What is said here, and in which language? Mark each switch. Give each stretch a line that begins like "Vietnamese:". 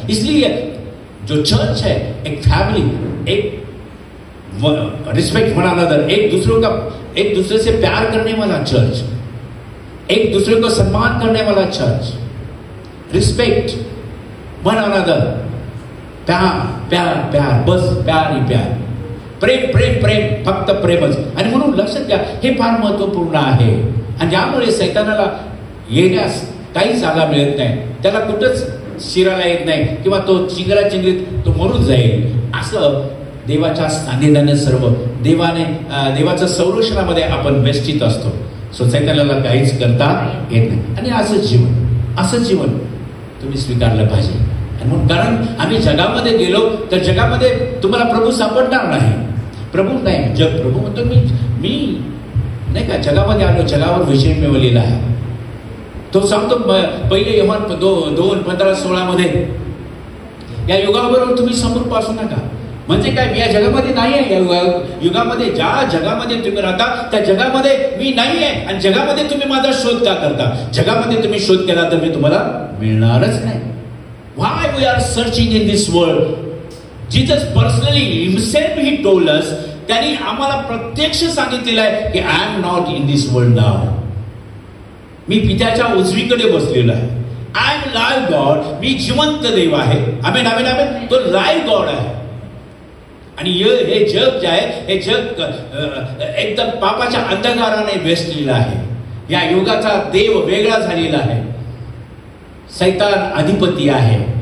Hindi: इसलिए जो चर्च है एक फैमिली, एक
English: respect one another,
Hindi: एक दूसरे से प्यार करने वाला चर्च, एक दूसरे को सम्मान करने वाला चर्च, रिस्पेक्ट वन अनदर, प्यार प्यार प्यार, बस प्यार ही प्यार, प्रेम प्रेम प्रेम,
Marathi: फक्त प्रेमच. आणि म्हणून लक्षात घ्या, हे फार महत्वपूर्ण आहे. आणि यामुळे सैतानाला येण्यास काही जागा मिळत नाही, त्याला कुठंच शिरायला येत नाही, किंवा तो चिंगरा चिंगरीत तो मरून जाईल. असं देवाच्या सानिध्याने सर्व देवाच्या संरक्षणामध्ये आपण वेष्टीत असतो. सो सैतानाला काहीच करता येत नाही. आणि असं जीवन तुम्ही स्वीकारलं पाहिजे. आणि म्हणून, कारण आम्ही जगामध्ये गेलो तर जगामध्ये तुम्हाला प्रभू सापडणार नाही. प्रभू नाही, जग प्रभू म्हणतो मी नाही का जगामध्ये आलो, जगावर विजय मिळवलेला आहे. तो सांगतो पहिले योहान 2:15-16 मध्ये, या युगाबरोबर तुम्ही समोर पासू नका. म्हणजे काय, मी या जगामध्ये नाही आहे. या युगामध्ये, ज्या जगामध्ये तुम्ही राहता त्या जगामध्ये मी नाही आहे. आणि जगामध्ये तुम्ही माझा शोध का करता? जगामध्ये तुम्ही शोध केला तर मी तुम्हाला मिळणारच नाही.
English: Why we are searching in this world? Jesus personally himself he told us,
Marathi: त्यांनी आम्हाला प्रत्यक्ष सांगितलेलं आहे की
English: I am not in this world now.
Marathi: मी पित्याच्या उजवीकडे बसलेलो आहे.
English: I am live God,
Marathi: मी जिवंत देव आहे. आमेन आमेन आमेन. तो लाईव्ह गॉड आहे. आणि हे जग जे आहे, हे जग एकदम पापाच्या अंधकाराने वेचलेलं आहे. या युगाचा देव वेगळा झालेला आहे. सैतान अधिपती आहे.